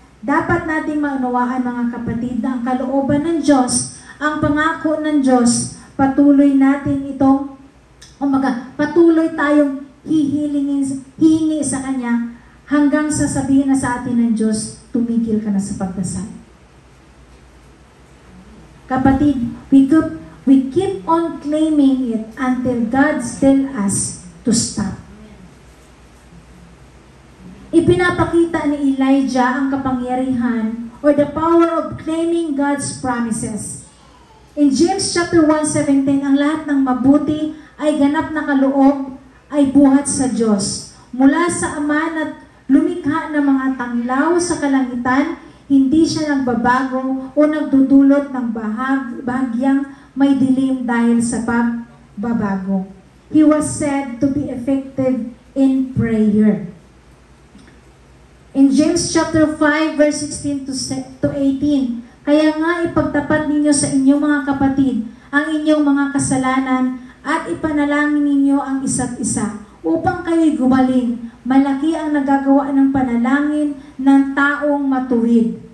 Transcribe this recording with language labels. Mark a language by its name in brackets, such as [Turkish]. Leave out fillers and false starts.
[Filipino] Dapat nating maunawaan, mga kapatid, na ang kalooban ng Diyos, ang pangako ng Diyos, patuloy natin itong, patuloy tayong hihingi sa Kanya hanggang sasabihin na sa atin ng Diyos, tumigil ka na sa pagdasal. [English] Kapatid, we keep on claiming it until God tells us to stop. [Filipino] Ipinapakita ni Elijah ang kapangyarihan [English] or the power of claiming God's promises. [Filipino] In James chapter 1:17, ang lahat ng mabuti ay ganap na kaloob ay buhat sa Diyos. Mula sa Ama na lumikha ng mga tanglaw sa kalangitan, hindi siya nagbabago o nagdudulot ng bahagyang may dilim dahil sa pagbabago. [English] He was said to be effective in prayer. [Filipino] In James chapter 5 verse 16 to 18, kaya nga ipagtapat ninyo sa inyong mga kapatid ang inyong mga kasalanan at ipanalangin ninyo ang isa't isa upang kayo'y gumaling. Malaki ang nagagawa ng panalangin ng taong matuwid.